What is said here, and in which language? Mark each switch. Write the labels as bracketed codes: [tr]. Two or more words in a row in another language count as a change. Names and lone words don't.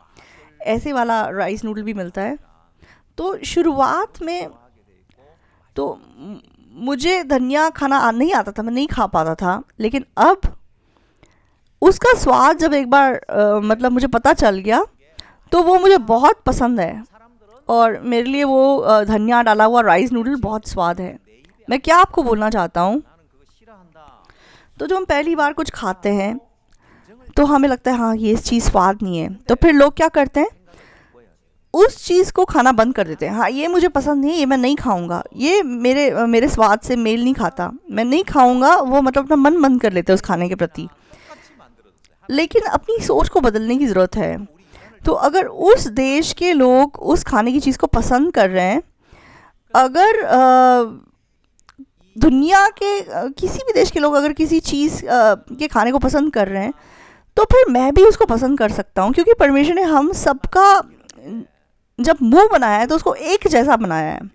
[hi] ऐसे वाला [en] rice noodle [hi] भी मिलता है। तो शुरुआत में तो मुझे धनिया खाना नहीं आता था, मैं नहीं खा पाता था। लेकिन अब उसका स्वाद जब एक बार मतलब मुझे पता चल गया तो वो मुझे बहुत पसंद है और मेरे लिए वो धनिया डाला हुआ [en] rice noodle [hi] बहुत स्वाद है। मैं क्या आपको बोलना चाहता हूँ, [ko] 나는 그거 싫어한다. [hi] तो जो हम पहली बार कुछ खाते हैं तो हमें लगता है हाँ ये चीज़ स्वाद नहीं है, तो फिर लोग क्या करते हैं उस चीज़ को खाना बंद कर देते हैं। हाँ ये मुझे पसंद नहीं है, ये मैं नहीं खाऊंगा, ये मेरे स्वाद से मेल नहीं खाता, मैं नहीं खाऊंगा। वो मतलब अपना मन बंद कर लेते हैं उस खाने के प्रति। [ko] 똑같이 만들어줬어요. [hi] लेकिन अपनी सोच को बदलने की ज़रूरत है। तो अगर उस देश के लोग उस खाने की चीज़ को पसंद कर रहे हैं, अगर दुनिया के किसी भी देश के लोग अगर किसी चीज़ के खाने को पसंद कर रहे हैं तो फिर मैं भी उसको पसंद कर सकता हूँ, क्योंकि परमेश्वर ने हम सबका जब मुंह बनाया है तो उसको एक जैसा बनाया है।